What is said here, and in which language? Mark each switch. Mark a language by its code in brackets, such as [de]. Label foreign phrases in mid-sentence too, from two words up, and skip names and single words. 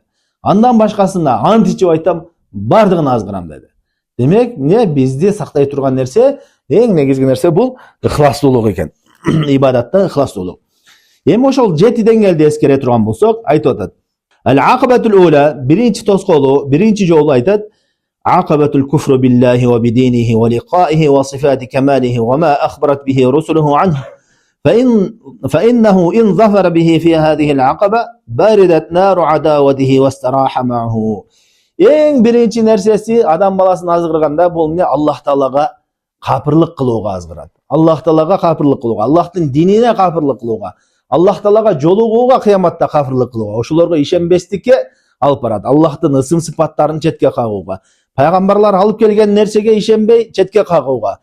[ky] Андан башкасына ант ичип айтам, бардыгын азгырам деди. Демек, эмне бизди сактай турган нерсе, эң негизги нерсе бул ихластуулук экен. Ибадатта ихластуулук. Эми ошол 7 деңгээлди эскере турган болсок, айтып атат. [ar] العقبة الأولى, [ky] биринчи тоскоолу, биринчи жолу айтат. [ar] عقبة الكفر بالله وبدينه ولقائه وصفات كماله وما أخبرت به رسله عنه فإنه إن ظفر به في هذه العقبة باردت نار عداوته واستراح معه. [ky] Эң биринчи нерсеси адам баласын азгырганда бул эмне? Аллах Таалага капырлык кылууга азгырат. Аллах Таалага капырлык кылууга, Аллахтын динине капырлык кылууга, Аллах Таалага жолугууга, кыяматта капырлык кылууга, ошолорго ишенбестикке алып барат. Аллахтын ысым сыпаттарын четке кагууга, пайгамбарлар алып келген нерсеге ишенбей четке кагууга.